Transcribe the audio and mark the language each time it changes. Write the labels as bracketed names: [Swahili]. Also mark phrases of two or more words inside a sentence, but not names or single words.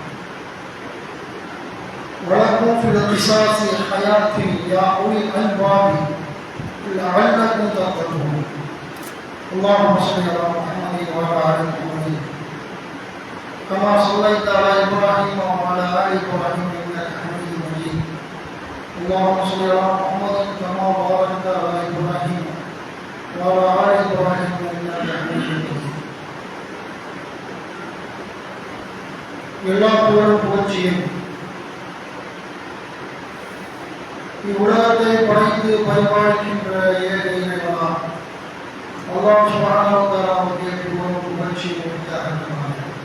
[Arabic] ولكم في القصاص حياة يا أولي الألباب لعلكم تتقون اللهم صل على محمد وعلى آل محمد كما صليت على إبراهيم وعلى آل إبراهيم إنك حميد مجيد اللهم صل على محمد كما باركت على إبراهيم وعلى آل إبراهيم إنك حميد مجيد [Tamil] எல்லா புகழும் புகழ்ச்சியும் இவ்வுலகத்தை படைத்து பரிபாலிக்கின்ற ஏக இறைவனாம் அல்லாஹ் [Arabic] سبحانه وتعالى [Tamil] புகழும் புகழ்ச்சியும் உரித்தாகட்டும்.